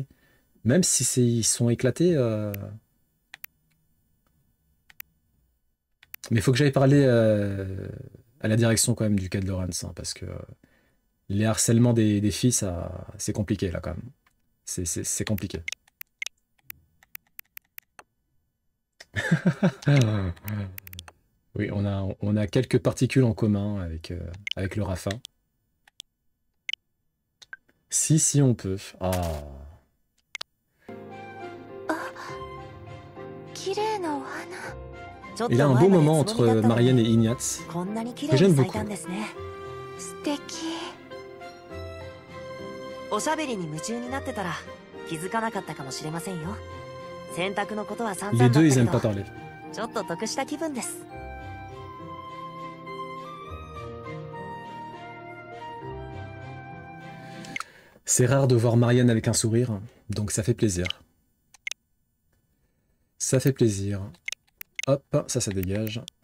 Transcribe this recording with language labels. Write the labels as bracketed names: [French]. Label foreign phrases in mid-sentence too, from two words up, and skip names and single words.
[French] Même si ils sont éclatés... Mais il faut que j'aille parler à la direction quand même du cas de Lorenz, hein, parce que les harcèlements des filles, c'est compliqué là quand même. C'est compliqué. Oui, on a quelques particules en commun avec le Rafa. Si, on peut. Ah. [Japanese] 綺麗なお花。 [French] Il a un beau moment entre Marianne et Ignatz, que j'aime beaucoup. [Japanese] 素敵。おしゃべりに夢中になってたら気づかなかったかもしれませんよ。洗濯のことは散々 [French] Les [Japanese] だっ [French] deux, [Japanese] た [French] ils [Japanese] け [French] aiment pas [Japanese] ど [French] parler. [Japanese] ちょっと得した気分です。 [French] C'est rare de voir Marianne avec un sourire, donc ça fait plaisir. Ça fait plaisir. Hop, ça dégage.